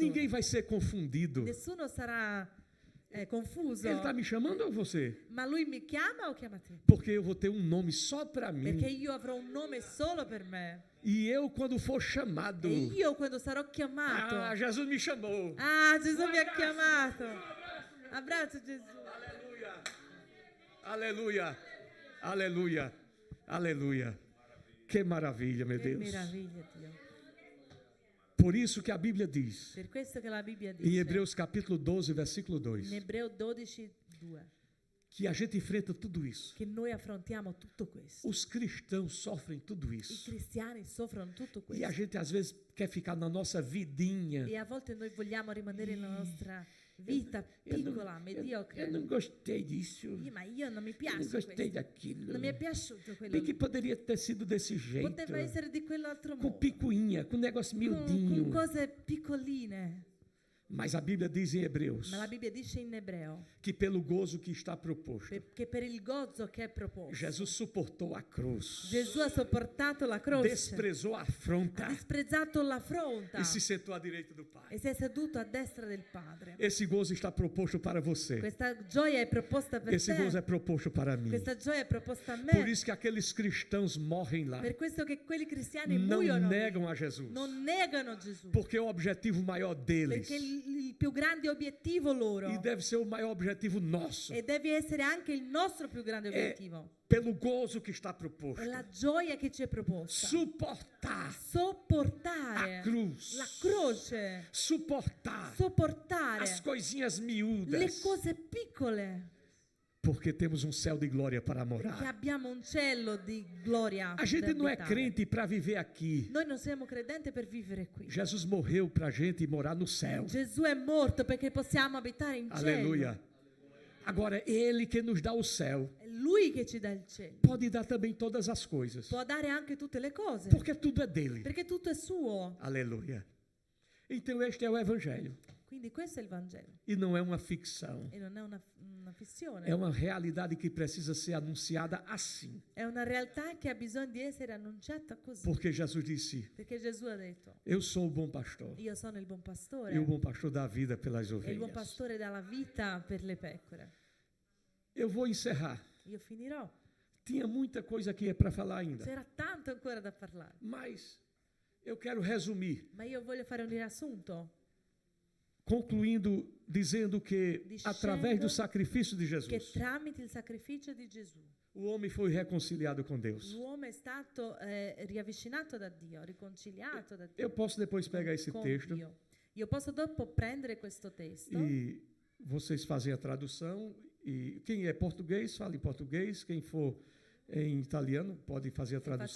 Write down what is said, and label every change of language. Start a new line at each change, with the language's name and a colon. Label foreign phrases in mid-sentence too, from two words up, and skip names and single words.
Portuguese: Ninguém vai ser confundido.
Italian: Nessuno sarà confuso.
Portuguese: Ele está me chamando ou você?
Italian: Ma lui mi chiama o chiama te?
Portuguese: Porque eu vou ter um nome só para
Italian: Perché
Portuguese: mim.
Italian: io avrò un nome solo per me.
Portuguese: E eu, quando for chamado,
Italian: E io quando sarò chiamato,
Portuguese: Jesus me chamou.
Italian: Gesù mi ha chiamato. Abbraccio Gesù.
Portuguese: Aleluia, aleluia, aleluia, aleluia. Que maravilha, meu
Italian: Che
Portuguese: Deus.
Italian: meraviglia, Dio.
Portuguese: Por isso que a Bíblia diz,
Italian: Per questo che la Bibbia
Portuguese: em
Italian: dice
Portuguese: Hebreus capítulo 12, versículo 2,
Italian: in Ebreo 12:2
Portuguese: que a gente enfrenta tudo isso.
Italian: che noi affrontiamo tutto questo.
Portuguese: Os cristãos sofrem tudo
Italian: I
Portuguese: isso.
Italian: cristiani soffrono tutto
Portuguese: E a
Italian: questo.
Portuguese: gente às vezes quer ficar na nossa vidinha.
Italian: E a volte noi vogliamo rimanere nella nostra vita piccola, mediocre.
Portuguese: Eu não gostei disso.
Italian: Ma io non mi
Portuguese: Eu não
Italian: piace
Portuguese: gostei
Italian: questo.
Portuguese: daquilo.
Italian: Non mi è piaciuto quello.
Portuguese: Bem que poderia ter sido desse jeito.
Italian: Poteva essere di quell'altro
Portuguese: Com
Italian: modo.
Portuguese: picuinha, com negócio
Italian: Con
Portuguese: miudinho.
Italian: cose piccoline.
Portuguese: Mas a Bíblia diz em Hebreus
Italian: Ma la Bibbia dice in Ebreo
Portuguese: que pelo gozo que está proposto,
Italian: che per il gozzo che è proposto,
Portuguese: Jesus suportou a cruz,
Italian: Gesù ha sopportato la croce,
Portuguese: desprezou a afronta
Italian: ha disprezzato l'affronta
Portuguese: e se sentou à direita do Pai.
Italian: e si è seduto a destra del Padre.
Portuguese: Esse gozo está proposto para você.
Italian: Questa gioia è proposta per
Portuguese: Esse gozo
Italian: te.
Portuguese: é proposto para mim.
Italian: Questa gioia è proposta a
Portuguese: Por
Italian: me.
Portuguese: isso que aqueles cristãos morrem lá,
Italian: Per questo che quelli cristiani
Portuguese: não
Italian: muoiono,
Portuguese: negam a Jesus,
Italian: non negano Gesù,
Portuguese: porque é o objetivo maior deles
Italian: perché il più grande obiettivo loro
Portuguese: e deve ser o maior objetivo nosso.
Italian: e deve essere anche il nostro più grande obiettivo.
Portuguese: Pelo gozo que está proposto,
Italian: È la gioia che ci è proposta.
Portuguese: suportar
Italian: Sopportare
Portuguese: a cruz,
Italian: la croce,
Portuguese: suportar
Italian: sopportare
Portuguese: as coisinhas
Italian: le
Portuguese: miúdas,
Italian: cose piccole,
Portuguese: Porque temos um céu de glória para
Italian: Perché
Portuguese: morar.
Italian: abbiamo un cielo di gloria
Portuguese: A gente
Italian: da
Portuguese: não é
Italian: abitare.
Portuguese: crente para viver aqui.
Italian: Noi non siamo credenti per vivere qui.
Portuguese: Jesus morreu para a gente morar no céu. Gesù è morto perché possiamo abitare in cielo. Aleluia. Agora, é Ele que nos dá o céu.
Italian: È Lui che ci dà il cielo.
Portuguese: Pode dar também todas as coisas.
Italian: Può dare anche tutte le cose.
Portuguese: Porque tudo é dele.
Italian: Perché tutto è suo.
Portuguese: Aleluia. Então, este é o Evangelho.
Italian: Quindi questo è il Vangelo.
Portuguese: E não é uma ficção.
Italian: E non è una fissione.
Portuguese: É uma realidade que precisa ser anunciada assim.
Italian: È una realtà che ha bisogno di essere annunciata così.
Portuguese: Porque Jesus disse:
Italian: Perché Gesù ha detto:
Portuguese: Eu sou o bom pastor.
Italian: io sono il buon pastore.
Portuguese: E o bom pastor dá a vida pelas
Italian: E il buon
Portuguese: ovelhas.
Italian: pastore dà la vita per le pecore.
Portuguese: Eu vou encerrar.
Italian: Io finirò.
Portuguese: Tinha muita coisa aqui para falar ainda.
Italian: C'era tanto ancora da parlare.
Portuguese: Mas eu quero resumir,
Italian: Ma io voglio fare un riassunto.
Portuguese: concluindo dizendo que
Italian: Dicendo
Portuguese: através do sacrifício de
Italian: Che
Portuguese: Jesus,
Italian: tramite il sacrificio di Gesù
Portuguese: o homem foi reconciliado com Deus.
Italian: l'uomo è stato riavvicinato da Dio, riconciliato da Dio.
Portuguese: Eu posso depois pegar esse
Italian: con
Portuguese: texto
Italian: Dio. Io posso dopo prendere questo testo
Portuguese: e vocês fazem a tradução. E quem é português, fala em português. Quem for em italiano, pode fazer a tradução